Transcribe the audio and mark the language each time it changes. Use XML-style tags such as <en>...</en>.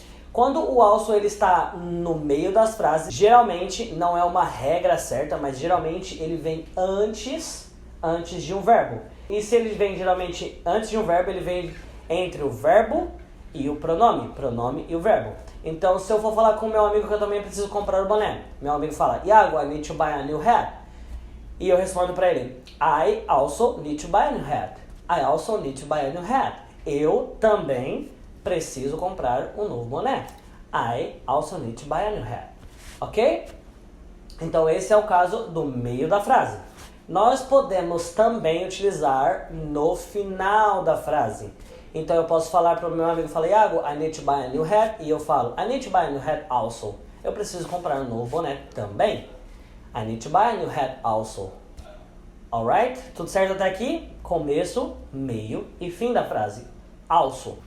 <pt>Quando o also ele está no meio das frases, geralmente não é uma regra certa, mas geralmente ele vem antes de um verbo. E se ele vem geralmente antes de um verbo, ele vem entre o verbo e o pronome e o verbo. Então, se eu for falar com o meu amigo que eu também preciso comprar o boné, meu amigo fala, Iago,</pt> <en>I need to buy a new hat.</en> <pt>E eu respondo para ele,</pt> <en>I also need to buy a new hat. I also need to buy a new hat.</en> <pt>Eu também preciso comprar um novo boné.</pt> <en>I also need to buy a new hat. Ok?</en> <pt>Então esse é o caso do meio da frase. Nós podemos também utilizar no final da frase. Então eu posso falar para o meu amigo, Iago,</pt> <en>I need to buy a new hat.</en> <pt>E eu falo,</pt> <en>I need to buy a new hat also.</en> <pt>Eu preciso comprar um novo boné também.</pt> <en>I need to buy a new hat also. Alright?</en> <pt>Tudo certo até aqui? Começo, meio e fim da frase. Also.</pt>